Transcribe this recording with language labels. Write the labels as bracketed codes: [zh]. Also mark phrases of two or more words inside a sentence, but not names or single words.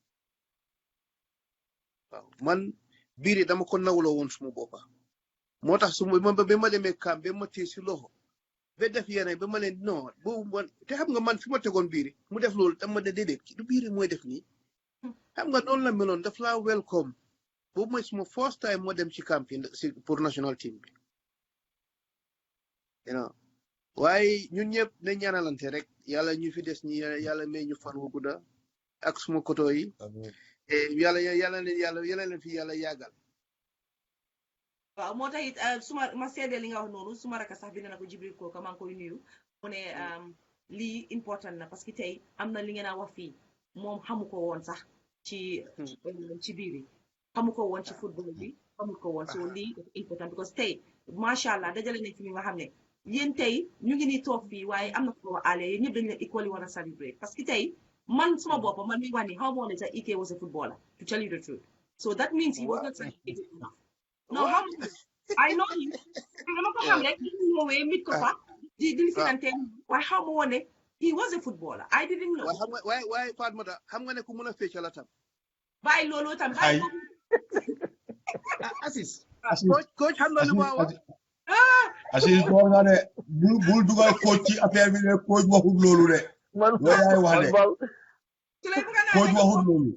[wo] waaw man biiri dama ko nawloo woon suma boppa moo tax ba ma demee kam ba ma téye si loxo ba def yeneen ba ma leen non boobu man te xam nga man fi ma tegoon biiri mu def loolu dama ne déedéet du biiri mooy def nii xam nga noonu la meloon daf laa welcome boobu mooy suma first time moo dem ci camp si pour [en] national team [wo] bi waaye ñun ñëpp ne ñaanalante rek yàlla ñu fi des ñi yàlla may ñu fan wu gudda ak suma koto yi yàlla leen fi yàlla yàggal waaw moo tax it ma seede li nga wax noonu suma raka sax bind na ko Jibril Koka maa ngi koy nuyu mu ne lii important na [fr] parce que [wo] tey am na li ngeen a wax fii moom xamu ko woon sax ci biir yi xamu ko woon ci football bi xamu ko woon so lii dafa important because tey [ar] ما شاء الله [wo] dajale nañ fi ñu nga xam ne yéen tey ñu ngi nii toog fii waaye am na ko wax àll yéen ñëpp dañu leen equally war a celebrate [fr] parce que [wo] tey man suma bopp man mi wax ni [en] how much that Ike was a footballer to tell you the truth so that means he was not celebrated enough no how I know him [wo] dama ko xam rek ñu ñëwee mit ko fa di lisinante waaye how mu wone [en] he was a footballer I didn't know [wo] waaye Fatmata xam nga ne ku mën a fecc la tam bàyyi loolu tam bàyyi Assis coach xam nga lu ma wax Assis ko nga ne bul dugal coach ci affaire bi ne coach waxul loolu de man yaay wax de coach waxul loolu